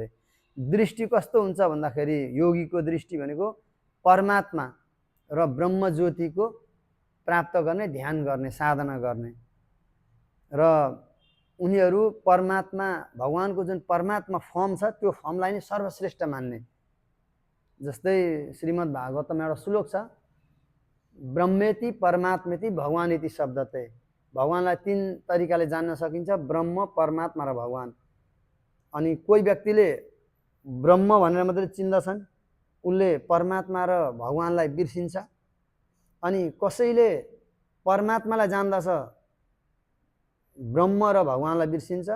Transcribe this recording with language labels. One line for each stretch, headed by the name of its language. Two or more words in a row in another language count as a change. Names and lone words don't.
Nepali: दृष्टि कस्तो हुन्छ भन्दाखेरि योगीको दृष्टि भनेको परमात्मा र ब्रह्म ज्योतिको प्राप्त गर्ने, ध्यान गर्ने, साधना गर्ने र उनीहरू परमात्मा भगवानको जुन परमात्मा फर्म छ त्यो फर्मलाई नै सर्वश्रेष्ठ मान्ने। जस्तै श्रीमद् भागवतम एउटा श्लोक छ,
Sanskrit: ब्रह्मेति परमात्मेति भगवानेति शब्दते।
Nepali: भगवानलाई तीन तरिकाले जान्न सकिन्छ, ब्रह्म, परमात्मा र भगवान। अनि कोही व्यक्तिले ब्रह्म भनेर मात्रै चिन्दछन्, उनले परमात्मा र भगवानलाई बिर्सिन्छ। अनि कसैले परमात्मालाई जान्दछ, ब्रह्म र भगवानलाई बिर्सिन्छ।